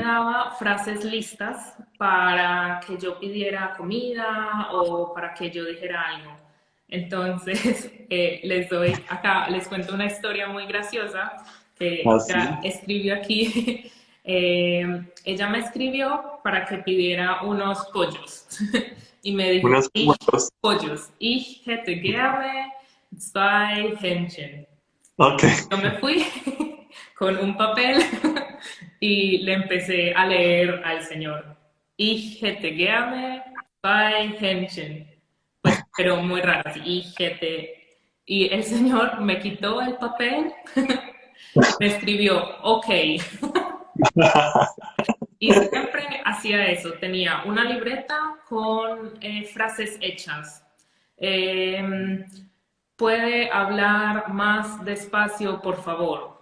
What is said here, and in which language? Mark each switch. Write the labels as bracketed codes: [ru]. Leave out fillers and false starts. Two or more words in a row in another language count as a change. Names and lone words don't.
[es] daba frases listas para que yo pidiera comida o para que yo dijera algo. Entonces, les cuento una historia muy graciosa que Así, escribió aquí. Ella me escribió para que pidiera unos pollos y me dijo, unas cuantas. pollos, [de] ich hätte gerne 2 Hähnchen. [es] Ok. Yo me fui con un papel y le empecé a leer al señor. [de] Ich hätte gerne 2 Hähnchen. [es] Pues, pero muy raro, así, [de] ich hätte. [es] Y el señor me quitó el papel, me escribió, ok. Y siempre hacía eso, tenía una libreta con frases hechas. Eh, ¿Puede hablar más despacio, por favor?